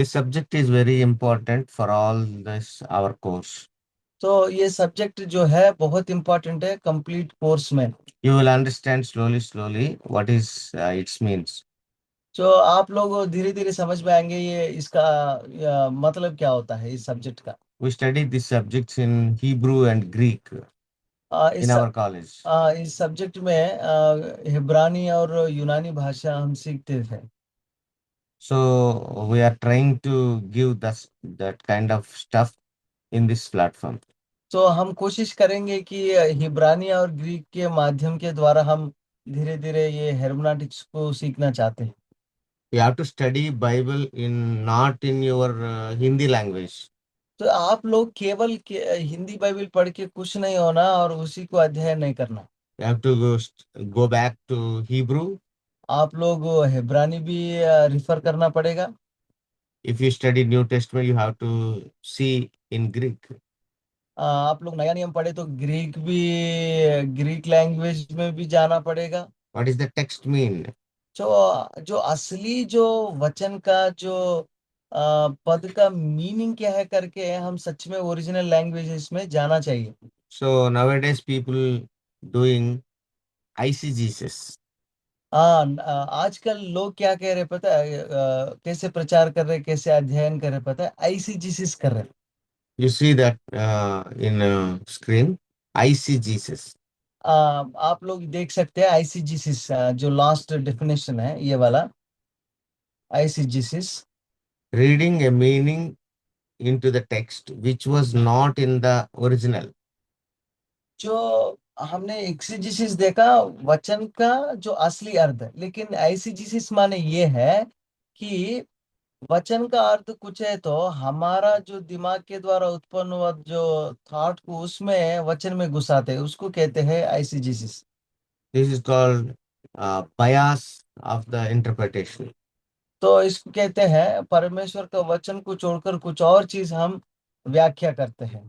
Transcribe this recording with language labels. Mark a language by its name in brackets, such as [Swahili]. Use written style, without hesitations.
[English] This subject is very important for all this our course. [Hindi] तो ये subject जो है बहुत इम्पोर्टेंट है कंप्लीट कोर्स में। [English] You will understand slowly, slowly what is its means. [Hindi] आप लोग धीरे धीरे समझ में आएंगे ये इसका मतलब क्या होता है इस सब्जेक्ट का। [English] We studied these subjects in Hebrew and Greek in [Hindi] इस [English] our college. [Hindi] इस सब्जेक्ट में हिब्रानी और यूनानी भाषा हम सीखते थे। [English] So we are trying to give that kind of stuff in this platform. [Hindi] हम कोशिश करेंगे कि हिब्रानी और ग्रीक के माध्यम के द्वारा हम धीरे धीरे ये हेर्मेनेटिक्स को सीखना चाहते हैं। [English] You have to study Bible in not in your Hindi language. [Hindi] आप लोग केवल हिंदी बाइबल पढ़ के कुछ नहीं होना और उसी को अध्ययन नहीं करना। [English] You have to go back to Hebrew. [Hindi] आप लोग हिब्रानी भी रिफर करना पड़ेगा। [English] If you study New Testament, you have to see in Greek. [Hindi] आप लोग नया नियम पढ़े तो ग्रीक लैंग्वेज में भी जाना पड़ेगा। [English] What is the text mean? [Hindi] जो असली जो वचन का जो पद का मीनिंग क्या है करके हम सच में ओरिजिनल लैंग्वेजेस में जाना चाहिए। [English] So nowadays people doing ICGSS. [Hindi] आजकल लोग क्या कह रहे पता है, कैसे प्रचार कर रहे, कैसे अध्ययन कर रहे पता है, आईसीजीसीस कर रहे। [English] You see that in screen. ICGSS. [Hindi] आप लोग देख सकते हैं आईसीजीसीस, जो लास्ट डेफिनेशन है ये वाला आईसीजीसीस। [English] Reading a meaning into the text which was not in the original. [Hindi] जो हमने एक्सीजिसिस देखा वचन का जो असली अर्थ है, लेकिन आईसीजीसिस माने ये है कि वचन का अर्थ कुछ है तो हमारा जो दिमाग के द्वारा उत्पन्न हुआ जो थॉट को उसमें वचन में घुसाते हैं उसको कहते हैं आईसीजीसिस। [English] This is called bias of the interpretation. [Hindi] इसको कहते हैं परमेश्वर का वचन को छोड़कर कुछ और चीज हम व्याख्या करते हैं।